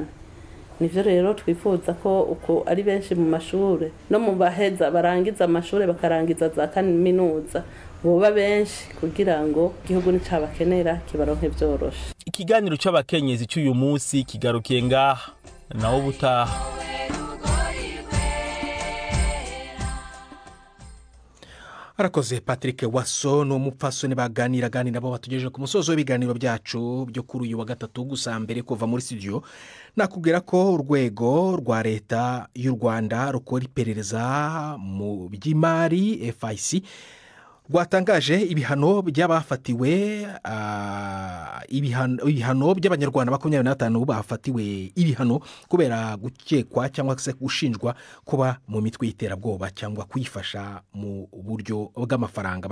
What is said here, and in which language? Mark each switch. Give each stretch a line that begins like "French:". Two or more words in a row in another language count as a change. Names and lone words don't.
Rundi: Nivyo rero twifuza ko uko ari benshi mu mashure no mu baheza barangiza amashure bakarangiza za kaminuza boba benshi, kugira ngo igihugu nicabakenera kibaronke vyoroshe. Ikiganiro c'abakenyezi cy'uyu munsi kigarukiye ngaha, nawo butaha. Arakoze Patrick Waso no mupfasoni baganira nabo batugejeje ku musozo w'ibiganiro byacu byo kuri uyu wa gatatu.
Kinyarwanda: Gusa mbere kuva muri studio nakubwira ko urwego rwa leta y'u Rwanda rukora iperereza mu by'imari FIC rwatangaje ibihano by'abafatiwe ibihano by'abanyarwanda 25 bafatiwe ibihano kubera gukekwa cyangwa se gushinjwa kuba mu mitwe y'iterabwoba cyangwa kwifasha mu buryo bw'amafaranga.